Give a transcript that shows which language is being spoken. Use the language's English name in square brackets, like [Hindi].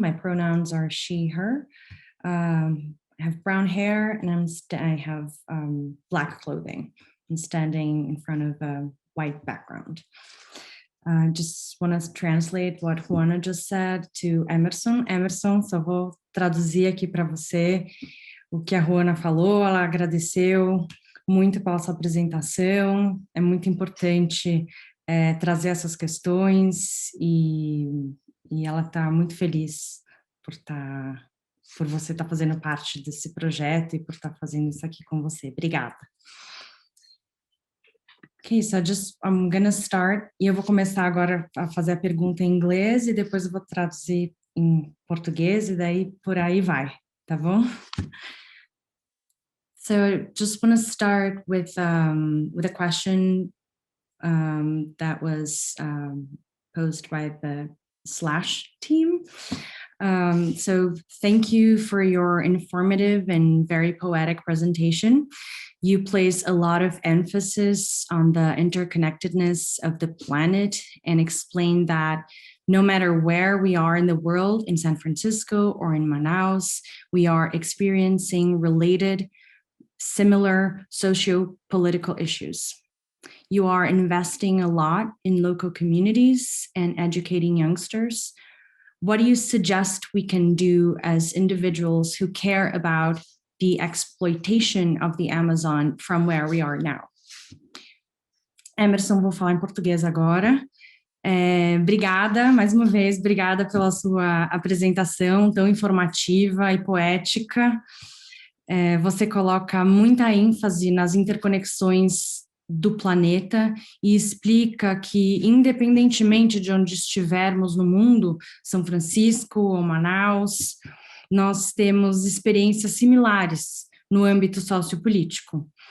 [English] My pronouns are she, her. I have brown hair and I have black clothing. I'm standing in front of a white background. I just want to translate what Juana just said to Emerson. [Portuguese] Emerson, só vou traduzir aqui para você o que a Juana falou. Ela agradeceu muito pela sua apresentação. É muito importante trazer essas questões e ela está muito feliz por você estar fazendo parte desse projeto e por estar fazendo isso aqui com você. Obrigada. [English] Ok, so I'm gonna start, [Portuguese] e eu vou começar agora a fazer a pergunta em inglês e depois eu vou traduzir em português e daí por aí vai, tá bom? [English] So just want to start with a question that was posed by the Slash team. So thank you for your informative and very poetic presentation. You place a lot of emphasis on the interconnectedness of the planet and explain that no matter where we are in the world, in San Francisco or in Manaus, we are experiencing related, similar socio-political issues. You are investing a lot in local communities and educating youngsters. What do you suggest we can do as individuals who care about the exploitation of the Amazon from where we are now? [Portuguese] Emerson, vou falar em português agora. Obrigada, mais uma vez, obrigada pela sua apresentação tão informativa e poética. Você coloca muita ênfase nas interconexões do planeta e explica que, independentemente de onde estivermos no mundo, São Francisco ou Manaus, nós temos experiências similares no âmbito sociopolítico.